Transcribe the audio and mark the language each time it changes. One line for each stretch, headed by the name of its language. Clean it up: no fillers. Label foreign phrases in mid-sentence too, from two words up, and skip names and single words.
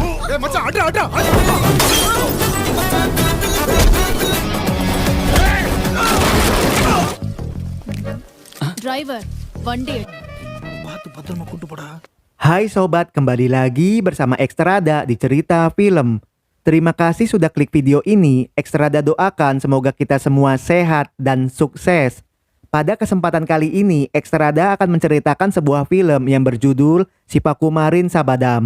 Tamil: மச்சான் அட அட Driver, வண்டி எடு. பாத்து பத்திரமா கூட்டு போடா.
Indonesian: Hai sobat, kembali lagi bersama Ekstrada di Cerita Film. Terima kasih sudah klik video ini. Ekstrada doakan semoga kita semua sehat dan sukses. Pada kesempatan kali ini, Ekstrada akan menceritakan sebuah film yang berjudul Si Pakumarin Sabadam.